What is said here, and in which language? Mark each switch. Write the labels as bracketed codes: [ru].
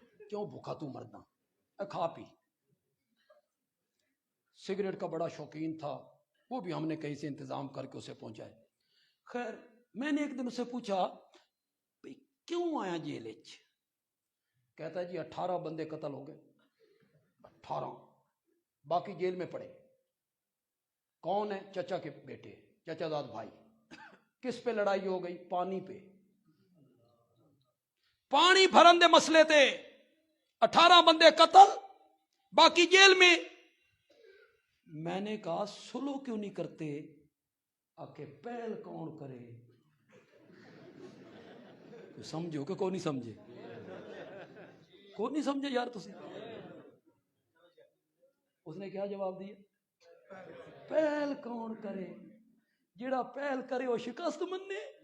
[pa] کیوں بھوکا تو مرنا, اے کھا پی. [ur] سگریٹ کا بڑا شوقین تھا, وہ بھی ہم نے کہیں سے انتظام کر کے اسے پہنچائے. خیر میں نے ایک دن اسے پوچھا بھئی کیوں آیا جیل وچ؟ کہتا جی 18 بندے قتل ہو گئے. 18, باقی جیل میں پڑے. کون ہے؟ چچا کے بیٹے, چچا داد بھائی. کس پہ لڑائی ہو گئی؟ پانی پہ. [pa] پانی بھرن دے مسئلے تھے, [ur] 18 بندے قتل, باقی جیل میں. میں نے کہا سلو کیوں نہیں کرتے؟ آکے پہل کون کرے؟ سمجھو کہ کوئی نہیں سمجھے, [pa] کوئی نہیں سمجھے یار تسی. [ur] اس نے کیا جواب دیا؟ پہل کون کرے؟ [pa] جڑا پہل کرے وہ شکست مننے.